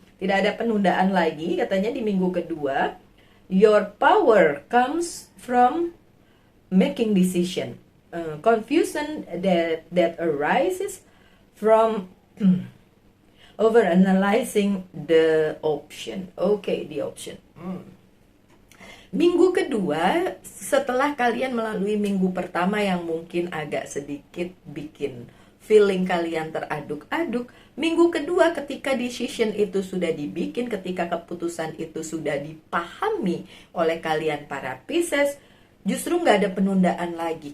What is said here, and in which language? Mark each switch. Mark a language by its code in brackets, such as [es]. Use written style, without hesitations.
[id] Tidak ada penundaan lagi katanya di minggu kedua. [en] Your power comes from making decision. Confusion that arises from overanalyzing the option. Oke, the option. [id] Minggu kedua, setelah kalian melalui minggu pertama yang mungkin agak sedikit bikin feeling kalian teraduk-aduk, minggu kedua ketika decision itu sudah dibikin, ketika keputusan itu sudah dipahami oleh kalian para Pisces, justru nggak ada penundaan lagi.